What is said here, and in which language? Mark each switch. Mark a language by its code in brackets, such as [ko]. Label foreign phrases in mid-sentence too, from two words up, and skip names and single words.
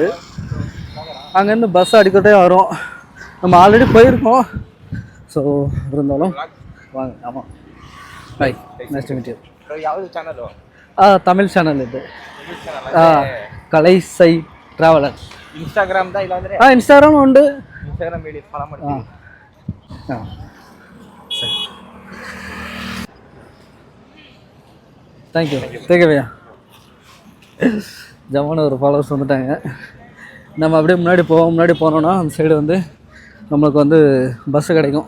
[ta] அங்கேருந்து பஸ் அடிக்கட்டே வரும். நம்ம ஆல்ரெடி போயிருக்கோம். ஸோ இருந்தாலும் வாங்க. ஆமாம், ஹாய், [en] next meet you. [ta] தமிழ் சேனல் இது. கலைசை ட்ராவலர். [kn] ಇನ್ಸ್ಟಾಗ್ರಾಮ್ ದ ಇಲ್ಲಾಂದ್ರೆ ಇನ್ಸ್ಟಾಗ್ರಾಮ್ ಉಂಟು. ಇನ್ಸ್ಟಾಗ್ರಾಮ್ ಹೇಳಿ ಫಾಲೋ ಮಾಡ್ತೀನಿ. [ta] சரி, தேங்க்யூ. தேங்க்யூ. ஜமான ஒரு ஃபாலோவர்ஸ் வந்துட்டாங்க. நம்ம அப்படியே முன்னாடி போனோன்னா அந்த சைடு வந்து நம்மளுக்கு வந்து பஸ்ஸு கிடைக்கும்.